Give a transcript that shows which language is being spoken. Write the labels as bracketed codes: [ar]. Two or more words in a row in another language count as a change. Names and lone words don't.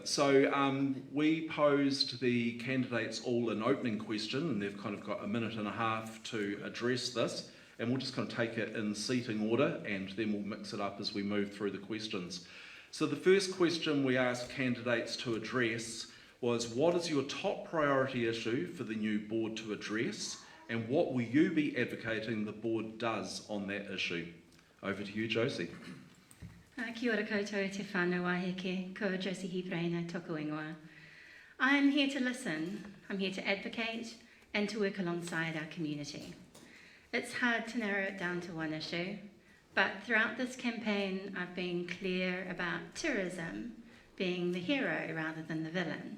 [en] So we posed the candidates all an opening question, and they've kind of got a minute and a half to address this, and we'll just kind of take it in seating order, and then we'll mix it up as we move through the questions. So the first question we asked candidates to address was, what is your top priority issue for the new board to address, and what will you be advocating the board does on that issue? Over to you, Josie. [mi] Kia ora koutou te whānau Waiheke, ko Josie Heap-Rayner, tōku ingoa. [en] I'm here to listen, I'm here to advocate and to work alongside our community. It's hard to narrow it down to one issue, but throughout this campaign I've been clear about tourism being the hero rather than the villain.